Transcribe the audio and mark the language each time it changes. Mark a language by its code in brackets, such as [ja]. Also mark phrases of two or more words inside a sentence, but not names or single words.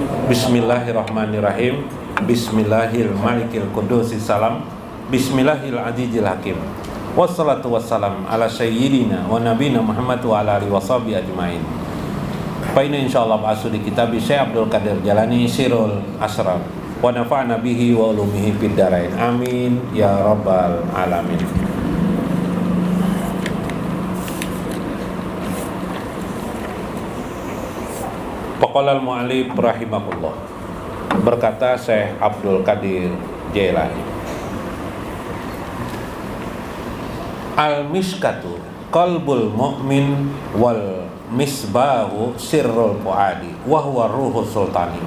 [ar] بسم الله الرحمن الرحيم. بسم الله الملك القدوس السلام بسم الله العزيز الحكيم. والصلاة والسلام على سيدنا ونبينا محمد وعلى آله وصحبه أجمعين. فإن إن شاء الله بعث [id] di kitab [ar] Syekh Abdul Qadir Jalani Sirul Asrar. ونفعنا به وبعلومه في الدارين آمين يا رب العالمين. فقال المؤلف رحمه الله. Berkata Syekh Abdul Qadir Jailani, المشكاة قلب المؤمن والمصباح سر الفؤاد وهو روح السلطاني.